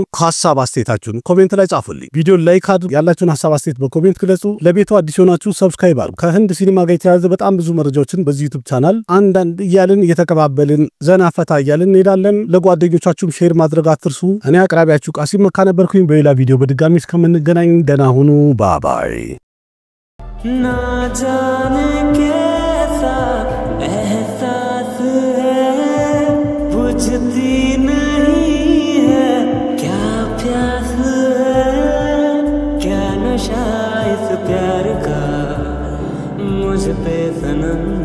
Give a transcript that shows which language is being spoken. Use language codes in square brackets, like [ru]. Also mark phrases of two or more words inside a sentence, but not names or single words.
[am] ሐሳብ አስተያየታችሁን ኮሜንት ላይ ጻፉልኝ። ቪዲዮ ላይክ አድርጉ። ያላችሁን ሐሳብ አስተያየት በኮሜንት ግለጹ። ለቤቱ አዲስ ሆናችሁ ሰብስክራይብ አድርጉ። ከህንድ ሲኒማ ጋር የተያያዘ በጣም ብዙ መረጃዎችን በዚህ ዩቲዩብ ቻናል አንዳንድ እያልን እየተቀባበልን ዘና ፈታ እያልን እንሄዳለን። ለጓደኞቻችሁም ሼር ማድረግ አትርሱ። እኔ አቅራቢያችሁ ቃሲም መካ ነበርኩኝ። በሌላ ቪዲዮ በድጋሚ እስከምንገናኝ ደህና ሁኑ። ባባይ [hi] ना जाने कैसा एहसास है बुझती नहीं है क्या प्यास है क्या नशा इस प्यार का मुझ पे सनम